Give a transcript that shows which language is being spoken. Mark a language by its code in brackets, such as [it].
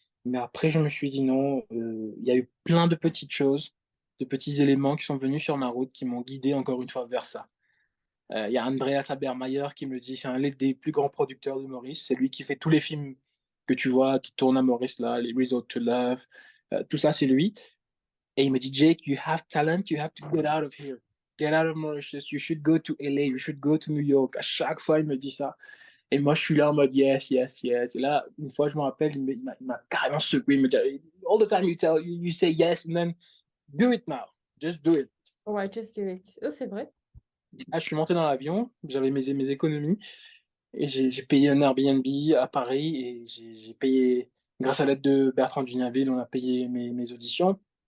[fr] Mais après, je me suis dit non, il y a eu plein de petites choses, de petits éléments qui sont venus sur ma route, qui m'ont guidé encore une fois vers ça. Il y a Andreas Habermeyer qui me dit, c'est un des plus grands producteurs de Maurice. C'est lui qui fait tous les films que tu vois qui tournent à Maurice, là, les Resort to Love, tout ça, c'est lui. Et il me dit, [en] Jake, you have talent, you have to get out of here. Get out of Mauritius, you should go to LA, you should go to New York. [fr] À chaque fois, il me dit ça. Et moi, je suis là en mode, yes, yes, yes. Et là, une fois, je me rappelle, il m'a carrément secoué. Il me dit, [en] all the time you say yes, and then do it now. Just do it. [fr] Ouais, [en] just do it. [fr] Oh, c'est vrai. Et là, je suis monté dans l'avion, j'avais mes économies. Et j'ai payé un Airbnb à Paris et j'ai payé, grâce à l'aide de Bertrand Dugnaville, on a payé mes auditions.